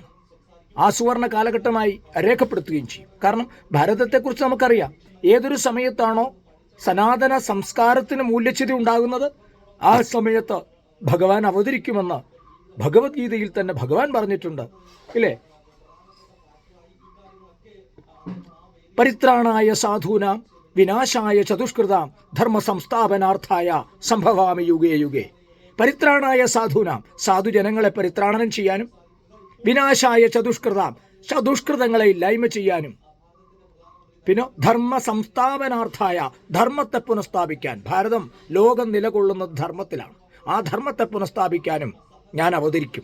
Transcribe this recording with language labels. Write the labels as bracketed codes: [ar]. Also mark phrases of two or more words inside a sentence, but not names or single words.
[ml] ആ സുവർണ കാലഘട്ടമായി രേഖപ്പെടുത്തുകയും ചെയ്യും. കാരണം ഭാരതത്തെക്കുറിച്ച് നമുക്കറിയാം. ഏതൊരു സമയത്താണോ സനാതന സംസ്കാരത്തിന് മൂല്യച്യുതി ഉണ്ടാകുന്നത്, ആ സമയത്ത് ഭഗവാൻ അവതരിക്കുമെന്ന് ഭഗവത്ഗീതയിൽ തന്നെ ഭഗവാൻ പറഞ്ഞിട്ടുണ്ട്, ഇല്ലേ? [sa] പരിത്രാണായ സാധൂനാം വിനാശായ ചതുഷ്കൃതാം ധർമ്മ സംസ്ഥാപനാർത്ഥായ സംഭവാമി യുഗേ യുഗേ. പരിത്രാണായ സാധൂനാം, [ml] സാധുജനങ്ങളെ പരിത്രാണനം ചെയ്യാനും, [sa] വിനാശായ ചതുഷ്കൃതാം, [ml] ചതുഷ്കൃതങ്ങളെ ഇല്ലായ്മ ചെയ്യാനും, പിന്നെ [sa] ധർമ്മ സംസ്ഥാപനാർത്ഥായ, [ml] ധർമ്മത്തെ പുനഃസ്ഥാപിക്കാൻ. ഭാരതം ലോകം നിലകൊള്ളുന്നത് ധർമ്മത്തിലാണ്. ആ ധർമ്മത്തെ പുനഃസ്ഥാപിക്കാനും ഞാൻ അവതരിക്കും.